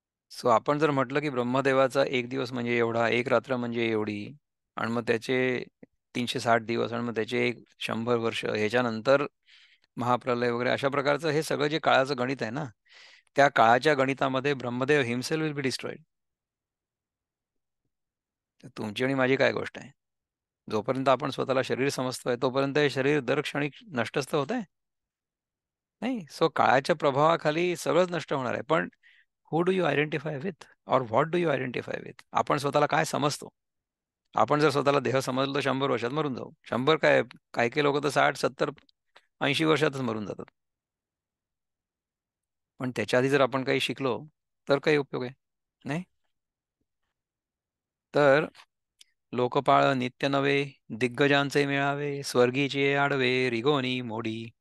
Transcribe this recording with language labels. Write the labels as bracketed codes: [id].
[mr] So आपण जर म्हटलं की ब्रह्मदेवाचा एक दिवस म्हणजे एवढा, एक रात्र म्हणजे एवढी, आणि मग त्याचे 360 दिवस आणि मग त्याचे 100 वर्ष ह्याच्यानंतर महाप्रलय वगैरे, अशा प्रकारचं हे सगळं जे काळाचं गणित आहे ना, त्या काळाच्या गणितामध्ये Brahmadev [en] Himself will be destroyed. [mr] तुमची आणि माझी काय गोष्ट आहे? जोपर्यंत आपण स्वतःला शरीर समजतोय तोपर्यंत हे शरीर दर क्षणी नष्टच तर होत आहे. नाही, सो काळाच्या प्रभावाखाली सगळंच नष्ट होणार आहे. [en] पण who do you identify with, or what do you identify with? [mr] आपण स्वतःला काय समजतो? आपण जर स्वतःला देह समजलो 100 वर्षात मरून जाऊ. 100 काय, काही काही लोक तर 60, 70, 80 वर्षातच मरून जातात. पण त्याच्या आधी जर आपण काही शिकलो तर काही उपयोग आहे? नाही. तर लोकपाळ नित्य नवे दिग्गजांचे मिळावे स्वर्गीचे आडवे रिगोनी मोडी.